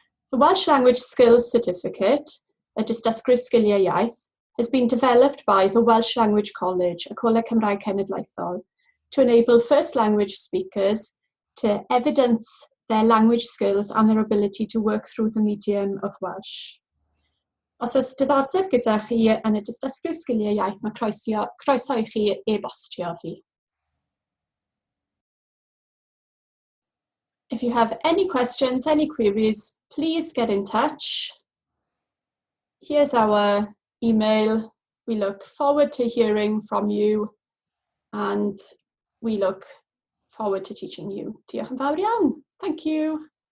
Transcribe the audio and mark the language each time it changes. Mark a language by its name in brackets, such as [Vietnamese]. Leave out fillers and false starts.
[English] The Welsh Language Skills Certificate, a dystysgrif sgiliau iaith, has been developed by the Welsh Language College, y Coleg Cymraeg Cenedlaethol, to enable first language speakers to evidence their language skills and their ability to work through the medium of Welsh. [Welsh] Os oes diddordeb gyda chi yn y dystysgrif sgiliau iaith, mae croeso i chi e-bostio fi. [English] If you have any questions, any queries, please get in touch. Here's our email. We look forward to hearing from you and we look forward to teaching you. [Welsh] Diolch yn fawr iawn. [English] Thank you.